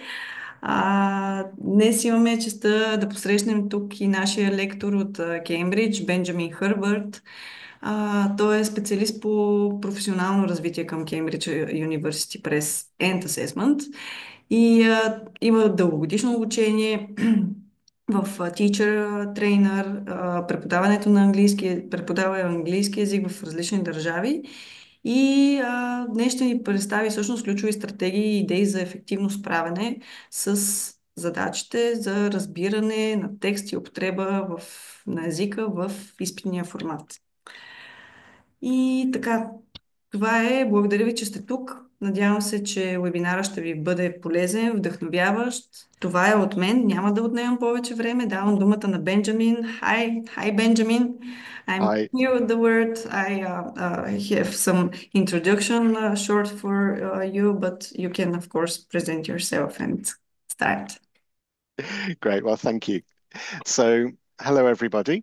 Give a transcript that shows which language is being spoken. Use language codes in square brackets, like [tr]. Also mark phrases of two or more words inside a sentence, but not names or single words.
[bg] Днес имаме честа да посрещнем тук и нашия лектор от Кембридж, Бенджамин Хърбърт. Той е специалист по професионално развитие към Cambridge University Press and Assessment и има дългогодишно обучение в [en] teacher trainer, [bg] преподаването на английски, преподава английски язик в различни държави, и днес ще ни представи всъщност ключови стратегии и идеи за ефективно справяне с задачите за разбиране на текст и употреба на езика в изпитния формат. И така, това е. Благодаря ви, че сте тук. Надявам се, че вебинара ще ви бъде полезен, вдъхновяващ. Това е от мен. Няма да отнемам повече време. Давам думата на Бенджамин. [en] Hi, Benjamin. I'm I new with the word. I have some introduction short for you, but you can, of course, present yourself and start. Great. Well, thank you. So, hello, everybody.